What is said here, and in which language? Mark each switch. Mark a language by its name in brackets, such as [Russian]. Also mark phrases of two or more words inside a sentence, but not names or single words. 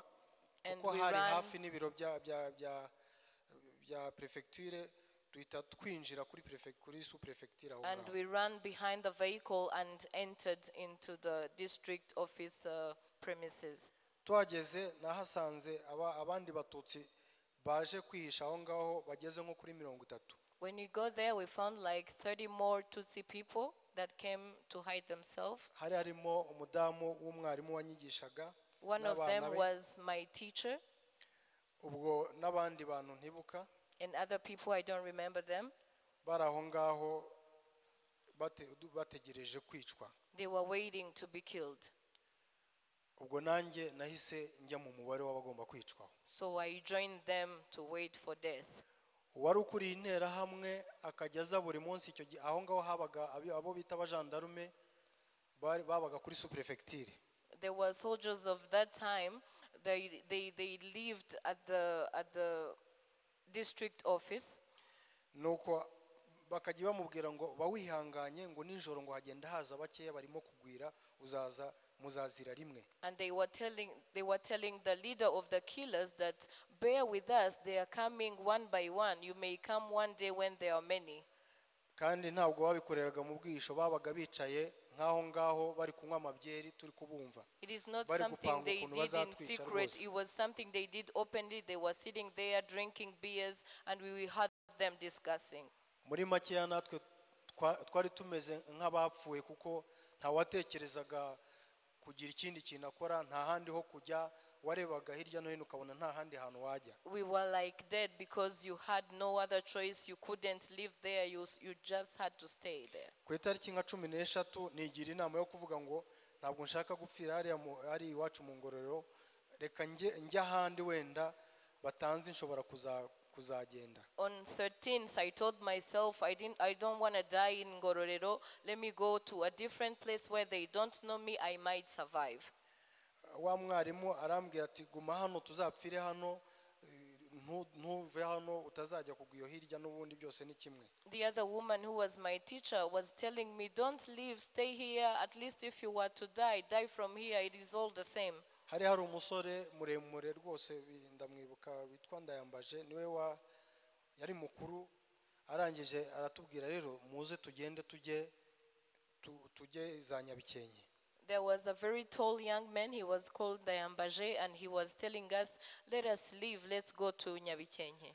[English] And [Kinyarwanda] kuko [English] we [Kinyarwanda] hari [English] ran- [Kinyarwanda] hafi n'ibiro bya prefecture duhita twinjira kuri sous-préfecture aho [English] And [Kinyarwanda] ngaho. [English] we ran behind the vehicle and entered into the district office premises. [Kinyarwanda] tuhageze nahasanze abandi batutsi baje kwihisha aho ngaho bageze nko kuri 30. [English] When we got there, we found like 30 more Tutsi people that came to hide themselves. [Kinyarwanda] hari harimo umudamu w'umwarimu wanyigishaga. [English] One of them was my teacher, [Kinyarwanda] ubwo n'abandi bantu ntibuka. [English] and other people, I don't remember them. [Kinyarwanda] bari aho ngaho bategereje kwicwa. [English] They were waiting to be killed. [Kinyarwanda] ubwo nanjye nahise njya mu mubare w'abagomba kwicwaho. [English] So I joined them to wait for death. [Kinyarwanda] uwari ukuriye intera hamwe akajya aza buri munsi icyo gihe aho ngaho habaga abo bita abajandarume babaga kuri sous-préfecture. [English] There were soldiers of that time. They lived at the district office. [Kinyarwanda] nuko bakajya bamubwira ngo bawihanganye ngo nijoro ngo hagenda haza bakeya barimo kugwira uzaza muzazira rimwe. [English] And they were telling the leader of the killers that bear with us, they are coming one by one. You may come one day when there are many. [Kinyarwanda] kandi ntabwo babikoreraga mu bwisho babaga bicaye nk'aho ngaho bari kunywa amabyeri turi kubumva. [English] It is not something they did in secret. It was something they did openly. They were sitting there drinking beers and we heard them discussing. [Kinyarwanda] muri makeya natwe twari tumeze nk'abapfuye kuko ntawatekerezaga kugira ikindi kintu akora, nta handi ho kujya, warebaga hirya no hino ukabona nta handi hantu wajya. [English] We were like dead because you had no other choice. You couldn't live there. You just had to stay there. [Kinyarwanda] ku itariki nka 13 nigira inama yo kuvuga ngo ntabwo nshaka gupfira hari iwacu mu Ngororero, reka njya ahandi wenda batanze nshobora kuzagenda. [English] On 13th, I told myself I don't want to die in Ngororero. Let me go to a different place where they don't know me. I might survive. [Kinyarwanda] wa mwarimu arambwira ati guma hano tuzapfire hano, ntuve hano utazajya kugwiyo hirya n'ubundi byose ni kimwe. [English] The other woman who was my teacher was telling me, don't leave, stay here. At least if you were to die from here. It is all the same. [Kinyarwanda] hari umusore muremure rwose ndamwibuka witwa Ndayambaje, niwe yari mukuru. arangije aratubwira rero muze tugende tujye za Nyabikenke. [English] There was a very tall young man. He was called Dayambaje, and he was telling us, let us leave, let's go to Nyabikenke.